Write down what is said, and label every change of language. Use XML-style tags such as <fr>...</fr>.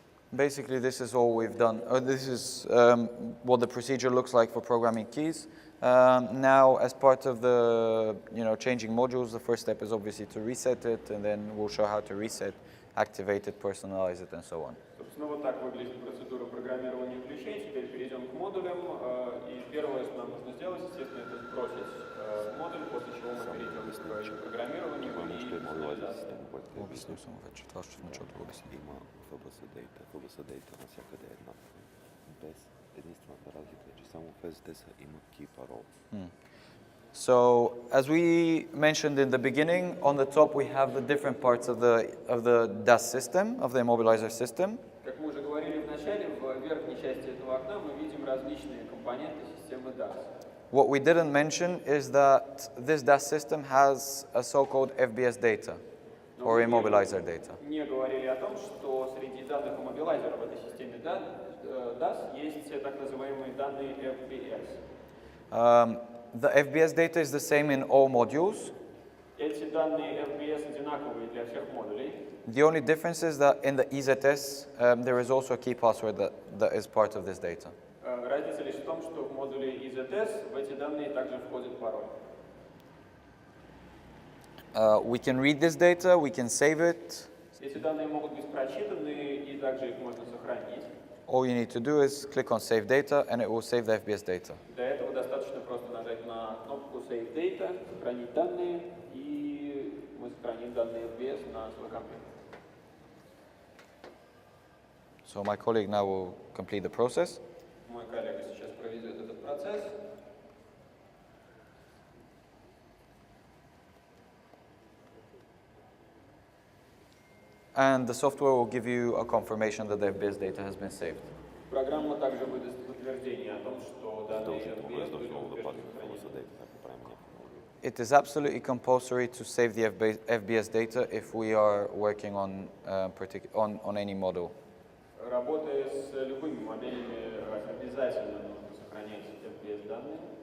<en>Basically, this is all we've done. This is what the procedure looks like for programming keys. Now, as part of the changing modules, the first step is obviously to reset it, and then we'll show how to reset, activate it, personalize it, and so on.</en> <ru>Собственно, вот так выглядит процедура программирования ключей. Теперь перейдем к модулям. И первое, что нам нужно сделать, естественно, это сбросить модуль, после чего мы перейдем к программированию и персонализации.</ru> <bg>Объясню само вече, това ще началото го обясня. Има FBS дейта навсякъде е еднаква. Без единствената разлика е, че само в SDS има key parole.</bg> <en>So, as we mentioned in the beginning, on the top we have the different parts of the DAS system, of the immobilizer system.</en> <ru>Как мы уже говорили в начале, в верхней части этого окна мы видим различные компоненты системы DAS.</ru> <en>What we didn't mention is that this DAS system has a so-called FBS data, or immobilizer data.</en> <ru>Не говорили о том, что среди данных иммобилайзера в этой системе DAS есть так называемые данные FBS.</ru> <en>The FBS data is the same in all modules.</en> <ru>Эти данные FBS одинаковые для всех модулей.</ru> <en>The only difference is that in the EZS, there is also a key password that is part of this data.</en> <ru>Разница лишь в том, что в модуле EZS в эти данные также входит пароль.</ru> <en>We can read this data, we can save it.</en> <ru>Эти данные могут быть прочитаны, и также их можно сохранить.</ru> <en>All you need to do is click on Save Data, and it will save the FBS data.</en> <ru>Для этого достаточно просто нажать на кнопку Save Data, сохранить данные, и мы сохраним данные FBS на свой компьютер.</ru> <en>So my colleague now will complete the process.</en> <ru>Мой коллега сейчас проведет этот процесс.</ru> <en>And the software will give you a confirmation that the FBS data has been saved.</en> <ru>Программа также выдаст подтверждение о том, что данные FBS были успешно сохранены.</ru> <en>It is absolutely compulsory to save the FBS data if we are working on any model.</en> <ru>Работая с любыми моделями, обязательно нужно сохранять FBS данные.</ru>